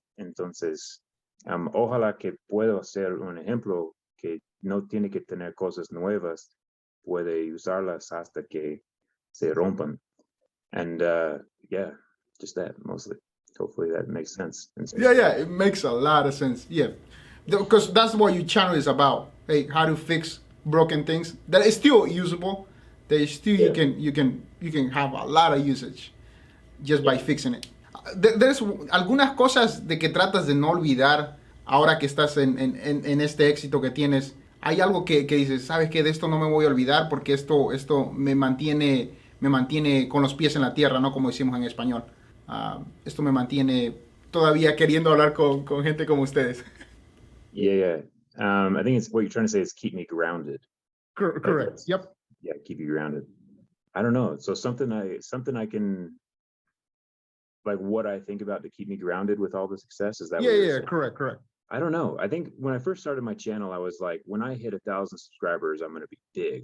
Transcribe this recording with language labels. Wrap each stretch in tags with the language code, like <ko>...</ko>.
<es>Entonces, ojalá que pueda ser un ejemplo que no tiene que tener cosas nuevas, puede usarlas hasta que se rompan.</es> <en>And yeah, just that mostly. Hopefully that makes sense. Yeah, yeah, it makes a lot of sense. Yeah, because that's what your channel is about. Hey, how to fix broken things that is still usable. That is still you can have a lot of usage just by fixing it. There's</en> <es>algunas cosas de que tratas de no olvidar ahora que estás en este éxito que tienes. Hay algo que dices, sabes que de esto no me voy a olvidar porque esto me mantiene con los pies en la tierra, ¿no? Como decimos en español. Esto me mantiene todavía queriendo hablar con gente como ustedes.</es> <en>Yeah. I think it's what you're trying to say is keep me grounded. Correct. Yep. Yeah, keep you grounded. I don't know. So something I can, like, what I think about to keep me grounded with all the success, is that what you're saying? Correct. I don't know. I think when I first started my channel, I was like, when I hit 1,000 subscribers, I'm going to be big.</en>